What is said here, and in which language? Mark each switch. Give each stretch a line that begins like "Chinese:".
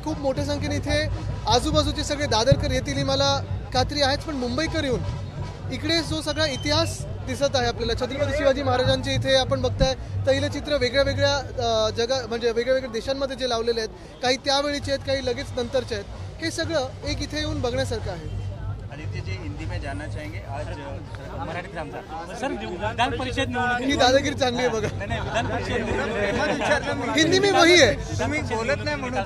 Marathi: खूप मोठ्या संख्येने इथे आजूबाजूचे सगळे दादरकर येतील ही मला खात्री आहेच. पण मुंबईकर येऊन इकडे जो सगळा इतिहास दिसत आहे आपल्याला छत्रपती शिवाजी महाराजांचे इथे आपण बघताय तैलचित्र वेगळ्या जगा म्हणजे वेगवेगळ्या देशांमध्ये जे लावलेले आहेत. काही त्यावेळीचे आहेत, काही लगेच नंतरचे आहेत. हे सगळं एक इथे येऊन बघण्यासारखं आहे.
Hindi: आदित्य जी हिंदी में जानना चाहेंगे आज मराठी सर
Marathi: विधान परिषद निवडणूक ही दादागिरी चांगली आहे बघा. नाही विधान परिषद
Hindi: हिंदी में
Marathi: वही आहे. तुम्ही बोलत नाही म्हणून